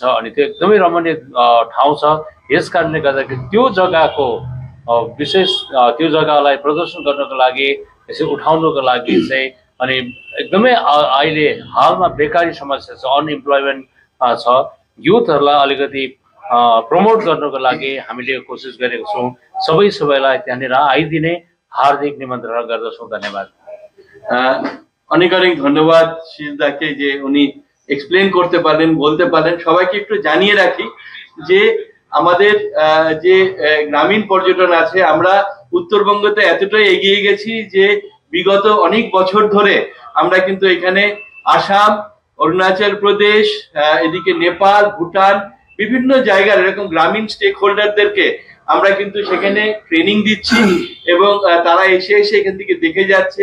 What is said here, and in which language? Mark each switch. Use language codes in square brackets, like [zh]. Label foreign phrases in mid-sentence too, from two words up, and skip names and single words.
[ne] अनि त्यो एकदमै रमणीय ठाउँ छ। यस कारणले गर्दाखेरि त्यो जग्गाको विशेष त्यो जग्गालाई प्रदर्शन गर्नको लागि, यसै उठाउनको लागि चाहिँ, अनि एकदमै अहिले हालमा बेकारी समस्या छ, अनइम्प्लोइमेन्ट छ, युथहरूलाई अलिकति प्रमोट गर्नको लागि हामीले कोसिस गरेको छौँ। सबैलाई त्यहाँनिर आइदिने हार्दिक निमन्त्रणा गर्दछौँ। धन्यवाद। [bn] অনেক অনেক ধন্যবাদ শিরদাকে যে উনি এক্সপ্লেন করতে পারলেন, বলতে পারলেন। সবাইকে একটু জানিয়ে রাখি যে আমাদের যে গ্রামীণ পর্যটন আছে, আমরা উত্তরবঙ্গতে এতটাই এগিয়ে গেছি যে বিগত অনেক বছর ধরে আমরা কিন্তু এখানে আসাম, অরুণাচল প্রদেশ, এদিকে নেপাল, ভুটান, বিভিন্ন জায়গার এরকম গ্রামীণ স্টেক হোল্ডারদেরকে আমরা কিন্তু সেখানে ট্রেনিং দিচ্ছি, এবং তারা এসে এখান থেকে দেখে যাচ্ছে।